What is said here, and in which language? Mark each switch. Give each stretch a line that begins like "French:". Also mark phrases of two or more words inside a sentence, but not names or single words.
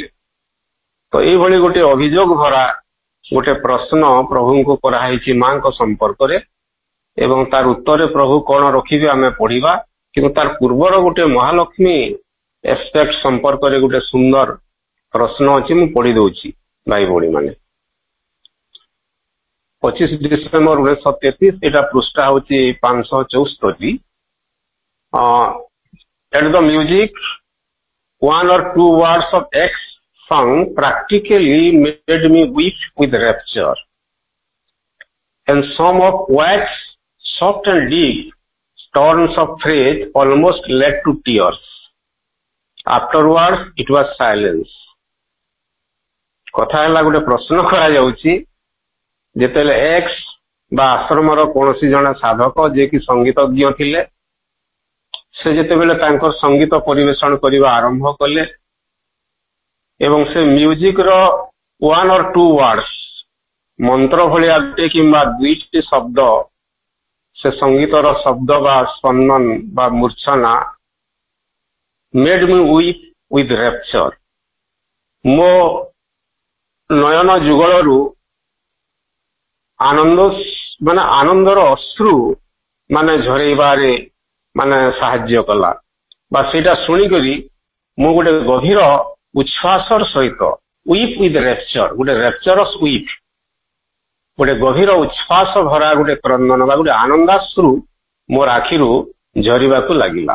Odia: ତ ଏଇଭଳି ଗୋଟେ ଅଭିଯୋଗ ଭରା ଗୋଟେ ପ୍ରଶ୍ନ ପ୍ରଭୁଙ୍କୁ କରାହେଇଛି ମାଙ୍କ ସମ୍ପର୍କରେ ଏବଂ ତାର ଉତ୍ତରରେ ପ୍ରଭୁ କଣ ରଖିବେ ଆମେ ପଢିବା, କିନ୍ତୁ ତାର ପୂର୍ବର ଗୋଟେ ମହାଲକ୍ଷ୍ମୀ ଏସ୍ପେକ୍ଟ ସମ୍ପର୍କରେ ଗୋଟେ ସୁନ୍ଦର ପ୍ରଶ୍ନ ଅଛି, ମୁଁ ପଢି ଦଉଛି ଭାଇ ଭଉଣୀ ମାନେ। 25 ଡିସେମ୍ବର 1933, ଏଟା ପୃଷ୍ଠା ହଉଛି 574।
English: At the music, 1 or 2 words of X sung practically made me weep with rapture, and some of wax, soft and deep turns of phrase almost led to tears. Afterwards, it was silence.
Odia: କଥା ହେଲା, ଗୋଟେ ପ୍ରଶ୍ନ କରାଯାଉଛି, ଯେତେବେଳେ ଏକ୍ସ ବା ଆଶ୍ରମର କୌଣସି ଜଣେ ସାଧକ ଯିଏକି ସଙ୍ଗୀତଜ୍ଞ ଥିଲେ, ସେ ଯେତେବେଳେ ତାଙ୍କର ସଙ୍ଗୀତ ପରିବେଷଣ କରିବା ଆରମ୍ଭ କଲେ ଏବଂ ସେ ମ୍ୟୁଜିକର
English: 1 or 2 words,
Odia: ମନ୍ତ୍ର ଭଳିଆ ଗୋଟେ କିମ୍ବା ଦୁଇଟି ଶବ୍ଦ, ସେ ସଙ୍ଗୀତର ଶବ୍ଦ ବା ସ୍ପନ୍ଦନ ବା ମୂର୍ଚ୍ଛନା
English: made me weep with rapture,
Odia: ମୋ ନୟନ ଯୁଗଳରୁ ଆନନ୍ଦର ଅଶ୍ରୁ ଝରେଇବାରେ ସାହାଯ୍ୟ କଲା ବା ସେଇଟା ଶୁଣିକରି ମୁଁ ଗୋଟେ ଗଭୀର ଉଚ୍ଛ୍ୱାସର ସହିତ,
English: weep with rapture,
Odia: ଗୋଟେ
English: rapturous weep,
Odia: ଗୋଟେ ଗଭୀର ଉଚ୍ଛ୍ୱାସ ଭରା ଗୋଟେ କ୍ରନ୍ଦନ ବା ଗୋଟେ ଆନନ୍ଦାଶ୍ରୁ ମୋର ଆଖିରୁ ଝରିବାକୁ ଲାଗିଲା।